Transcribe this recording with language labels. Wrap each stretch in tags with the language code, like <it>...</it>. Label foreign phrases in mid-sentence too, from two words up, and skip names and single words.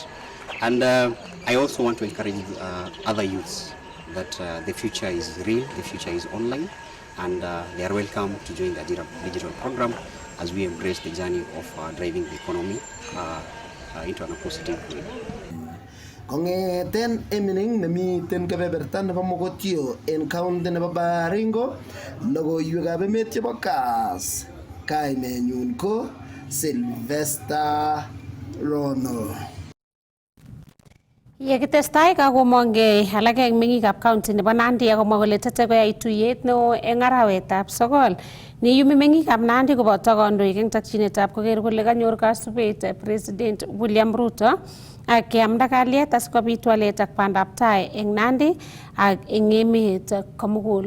<en>And I also want to encourage other youths that the future is real, the future is online, and they are welcome to join the Ajira digital program as we embrace the journey of driving the economy into a positive way.</en> <kln>Kongeten Emening nemiten kebeberta nebo Mogotio en county nebo Baringo, logoiwekab emet chebo Kass. Kainenyun ko Sylvester Rono. Yekitestai kakomongei alak eng meng'ikab county nebo Nandi akomwa kole tete koyai tuyet neo eng arawetab 9 neiyumi meng'ikab Nandi koboto kandoik eng takchinetab koker kole kanyor kasubet President William Ruto ak keamda kalyet asikobit walet ak bandab tai eng Nandi ak eng emet komugul.</kln>